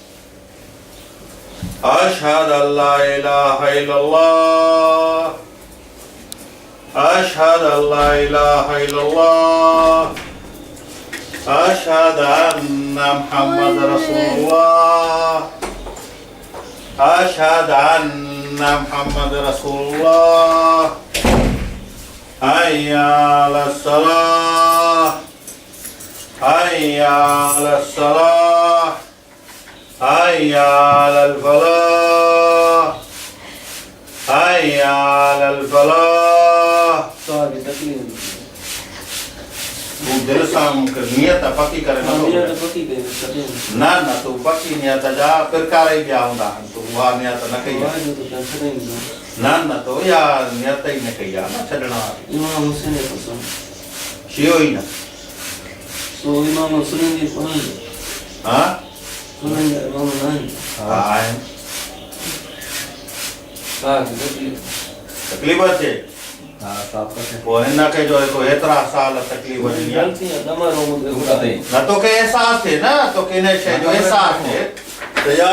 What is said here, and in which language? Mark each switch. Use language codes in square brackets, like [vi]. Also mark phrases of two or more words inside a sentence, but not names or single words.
[ar] أشهد أن لا إله إلا الله، أشهد أن لا إله إلا الله، أشهد أن محمدا رسول الله، أشهد أن محمدا رسول الله. حي على الصلاة، حي على الصلاة، حي على الفلاح، حي على الفلاح. [sd] तू दिल सां नियत पकी करे न तू पकी नियत जा प्रकार ई ॿिया हूंदा आहिनि, तू उहा नियत न कई आहे। न तो या नियत ही न कई आहे, न छॾण वारी शियो ई न। हाँ आहिनि तकलीफ़ अचे पोइ हिनखे जो एतिरा साल तकलीफ़ ॾिनी आहे, न तोखे अहसास थिए, न तोखे हिन शइ जो अहसास थिए त